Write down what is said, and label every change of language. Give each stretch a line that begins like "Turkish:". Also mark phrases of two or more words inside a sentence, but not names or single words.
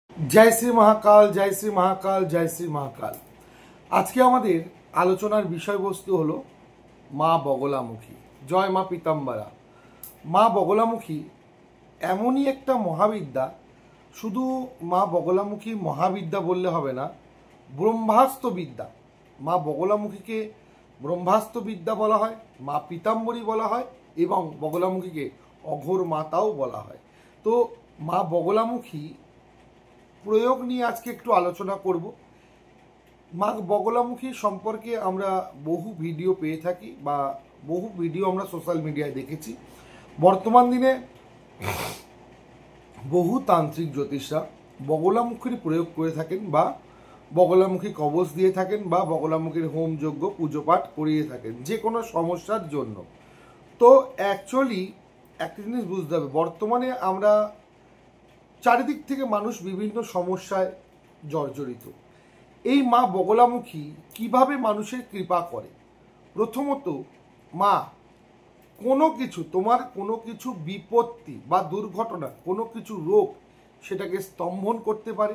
Hindi: जय श्री महाकाल, जय श्री महाकाल, जय श्री महाकाल।
Bangla: আজ কে আমাদের আলোচনার বিষয়বস্তু হলো মা বগলামুখী। জয় মা পীতাম্বরা। মা বগলামুখী এমনই একটা মহাবিদ্যা, শুধু মা বগলামুখী মহাবিদ্যা বললে হবে না, ব্রহ্মাস্ত্র বিদ্যা। মা বগলামুখী কে ব্রহ্মাস্ত্র বিদ্যা বলা হয়, মা পীতাম্বরী বলা হয় এবং বগলামুখী কে অঘোর মাতাও বলা হয়। তো মা বগলামুখী প্রয়োগ নিয়ে আজ কে একটু আলোচনা করব। মা বগলামুখী সম্পর্কে আমরা বহু ভিডিও পেয়ে থাকি বা বহু ভিডিও আমরা
English: social media
Bangla: দেখেছি। বর্তমান দিনে বহু তান্ত্রিক জ্যোতিষরা বগলামুখীর প্রয়োগ করে থাকেন বা বগলামুখী কবচ দিয়ে থাকেন বা বগলামুখীর হোম যজ্ঞ পুজো পাঠ করিয়ে থাকেন যে কোনো সমস্যার জন্য। তো অ্যাকচুয়ালি এক জিনিস বুঝতে হবে, বর্তমানে আমরা চারিদিক থেকে মানুষ বিভিন্ন সমস্যায় জর্জরিত। এই মা বগলামুখী কিভাবে মানুষের কৃপা করে? প্রথমত মা কোনো কিছু তোমার কোনো কিছু বিপত্তি বা দুর্ঘটনা, কোনো কিছু রোগ সেটাকে স্তম্ভন করতে পারে।